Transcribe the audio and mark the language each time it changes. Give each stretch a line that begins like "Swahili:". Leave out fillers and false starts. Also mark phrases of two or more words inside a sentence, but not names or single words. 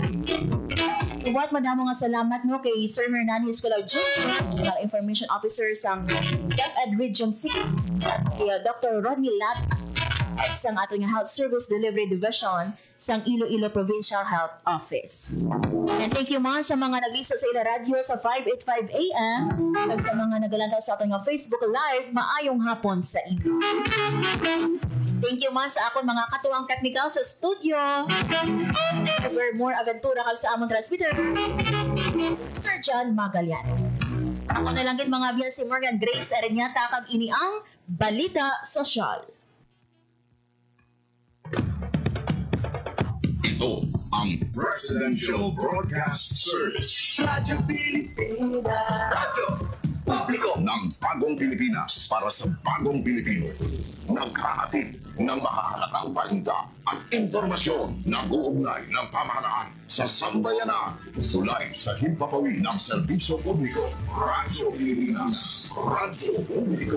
Hiligaynon: Iwat madamo nga salamat no kay Sir Hernanis Escolar Jr., General Information Officer sa DepEd Region 6, at kay Dr. Rodney Latas at sa aton nga Health Service Delivery Division sa Iloilo Provincial Health Office.
English: And thank you
Hiligaynon: man sa mga nagliso sa ila radyo sa 585 AM at sa mga nagalanta sa aton nga Facebook Live, maayong hapon sa inyo.
English: Thank you
Hiligaynon: man sa akon mga katuwang technical sa studio.
English: For more
Hiligaynon: aventura kag sa among transmitter, Sir John Magallanes. Ako na lang gid mga biyan si Morgan Grace Areñata kag ini ang Balita Sosyal.
Filipino: Ito ang Presidential Broadcast Service. Radyo Pilipinas. Radyo Publiko ng Bagong Pilipinas para sa Bagong Pilipino. Naghahatid ng mahahalagang balita at impormasyon na uugnay ng pamahalaan sa sambayanan. Tulay sa himpapawid ng serbisyo publiko. Radyo Pilipinas. Radyo Publiko.